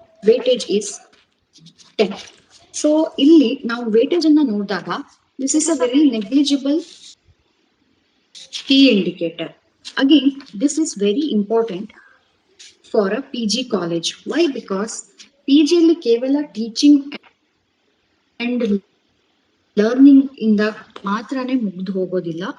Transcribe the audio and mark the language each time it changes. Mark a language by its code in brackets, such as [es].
[en] Weightage is 10. So [kn] ಇಲ್ಲಿ ನಾವು weightage ಅನ್ನ ನೋಡಿದಾಗ [en] This is a very negligible key indicator. Again, this is very important for a PG college. Why? [kn] Because PG ಅಲ್ಲಿ ಕೇವಲ teaching and learning ಇಂದ ಮಾತ್ರನೇ ಮುಗ್ದು ಹೋಗೋದಿಲ್ಲ.